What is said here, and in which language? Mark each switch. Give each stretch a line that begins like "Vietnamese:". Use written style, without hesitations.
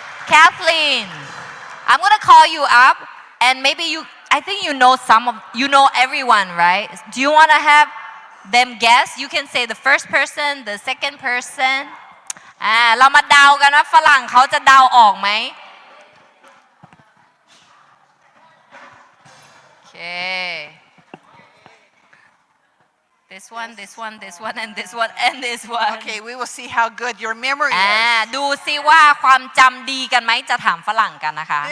English: Kathleen I'm gonna call you up and maybe I think you know everyone right do you want to have them guess you can say the first person the second person
Thai: เรามาเดากันว่าฝรั่งเขาจะเดาออกไหมโอเค
English: this one and this one and this one Okay, we will see how good your memory is.
Thai: ดูซิว่าความจำดีกันไหมจะถามฝรั่งกันนะคะ